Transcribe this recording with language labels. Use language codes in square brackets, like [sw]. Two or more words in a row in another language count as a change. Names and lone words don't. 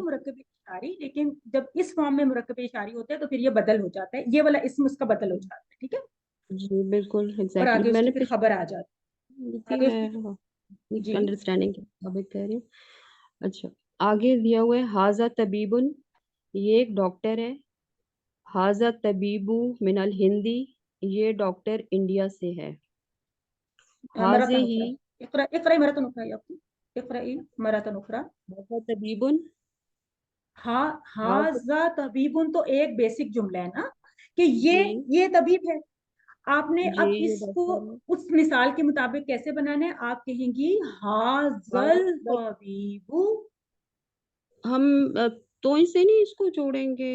[hi] मुरक्कब इशारी, लेकिन जब इस फॉर्म में मुरक्कब इशारी होता है तो फिर ये बदल हो जाता है, ये वाला इसम उसका बदल हो जाता है। ठीक है, जी बिल्कुल और एग्जैक्टली आगे उसकी मैंने फिर खबर आ जाती है, लिखी आगे है। उसकी जी अंडरस्टैंडिंग के मुताबिक कह रही हूँ। अच्छा, आगे दिया हुआ है [ar] هذا طبيبٌ, [hi] ये एक डॉक्टर है। [ar] هذا طبيبُ من الهندي, [hi] ये डॉक्टर इंडिया से है। हाजे मरतन ही [ar] أخرى، اقرأ اقرأ مرةً أخرى या आपकी, اقرأ مرةً أخرى. هذا طبيبٌ, हा [hi] हाजा [ar] هذا طبيبٌ [hi] तो एक बेसिक जुमला है ना, कि जी ये तबीब है। आपने जी अब ये इसको डॉक्टर है। उस मिसाल के मुताबिक कैसे बनाना है, आप कहेंगी हाजा हाजल बस तबीबु। हम तो इसे नहीं इसको जोड़ेंगे